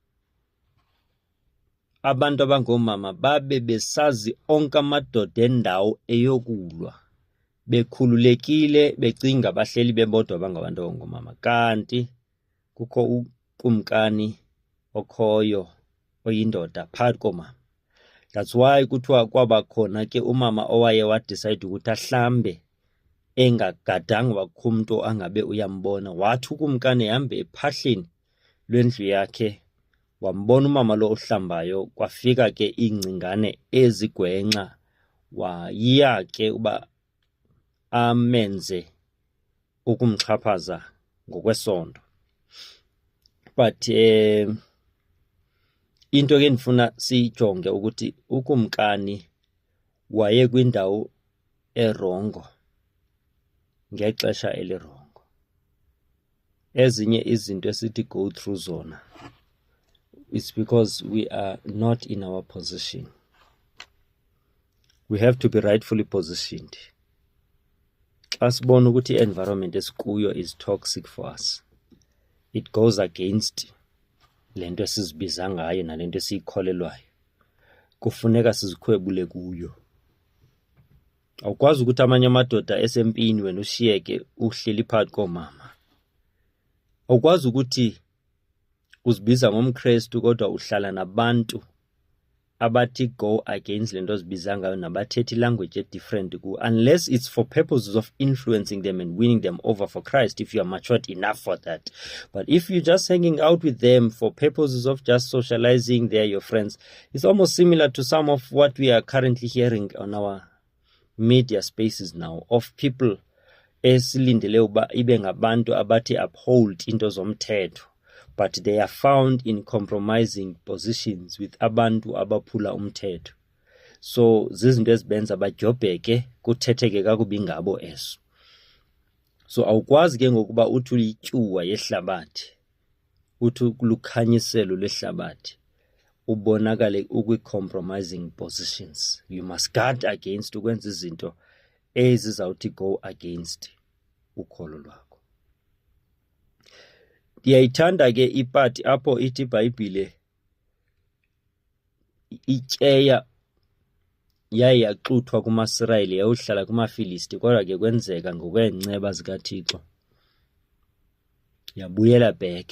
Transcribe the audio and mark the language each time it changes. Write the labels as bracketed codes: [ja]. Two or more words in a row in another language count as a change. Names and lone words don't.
[xh] Abantu abangomama babe besazi onke amadoda endawo eyokulwa, bekhululekile becinga bahleli bebodwa bangabantu abangomama, kanti kukho ukumkani okhoyo oyindoda phakathi komama. [en] That's why [xh] kuthiwa kwaba khona ke umama owaye wadecide ukuthi ahlambe engagadanga wakho umuntu angabe uyambona. Wathi ukumkani ehambe ephahleni lwendlu yakhe wambona umama lo ohlambayo, kwafika ke ingcingane ezigwenxa, wayiya ke uba amenze ukumxhaphaza ngokwesondo. But into ke ndifuna siyijonge ukuthi ukumkani waye kwindawo erongo ngexesha elirongo. Ezinye izinto esithi [en] go through zona, it's because we are not in our position. We have to be rightfully positioned. [xh] Xa sibona ukuthi i-environment esikuyo [en] is toxic for us, it goes against [xh] lento esizibiza ngayo nalento esiyikholelwayo, kufuneka sizikhwebule kuyo. Awukwazi ukuthi amanye amadoda esempini wena ushiyeke uhleli phakathi komama. Awukwazi ukuthi uzibiza ngomKristu kodwa uhlala nabantu abathi [en] go against [xh] lento ozibiza ngayo nabathethi [en] language different ku, unless it's for purposes of influencing them and winning them over for Christ, if you are matured enough for that. But if you're just hanging out with them for purposes of just socializing, they're your friends, it's almost similar to some of what we are currently hearing on our media spaces now, of people [xh] esilindele uba ibe ngabantu abathi [en] uphold [xh] into zomthetho, [en] but they are found in compromising positions with [xh] abantu abaphula umthetho. So zizinto ezibenza bajobheke kuthetheke kakubi ngabo eso. So awukwazi ke ngokuba uthi uyityuwa yehlabathi, uthi lukhanyiselo lehlabathi, ubonakale ukwi-compromising positions. [en] You must guard against [xh] ukwenza izinto ezizawuthi [en] go against [xh] ukholo lwakho. Ndiyayithanda ke ipati apho ithi iBhayibhile ityeya yaye yaxuthwa kumaSirayeli yayohlala kumaFilisti, kodwa ke kwenzeka ngokweenceba zikaThixo yabuyela back.